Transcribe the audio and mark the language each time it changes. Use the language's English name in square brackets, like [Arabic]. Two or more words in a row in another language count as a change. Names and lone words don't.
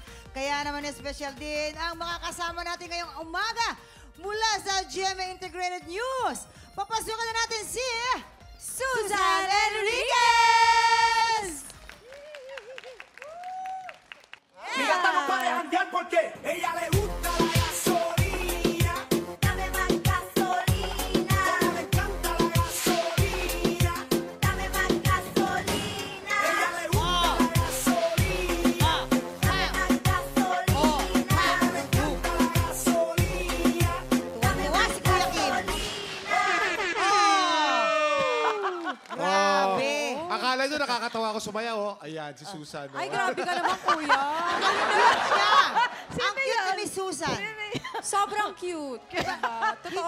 [Filipino] Kaya naman special din ang makakasama natin ngayong umaga mula sa GMA Integrated News. Papasukan na natin si Susan Enriquez! [Spanish] Mira, estamos parejandear porque ella le gusta la gasolina. Dame más gasolina. Como le encanta la gasolina. Dame más gasolina. Ella le gusta la gasolina. Dame más gasolina. Como le encanta la gasolina. [Filipino] Tuwa si Kuya Kim. Grabe! Akala nyo nakakatawa ako sumayaw, oh. Ayan, si Susan. Oh. Ay, grabe ka naman, kuya. Siya! Ang cute ni Susan. Sobrang cute. Diba? Totoo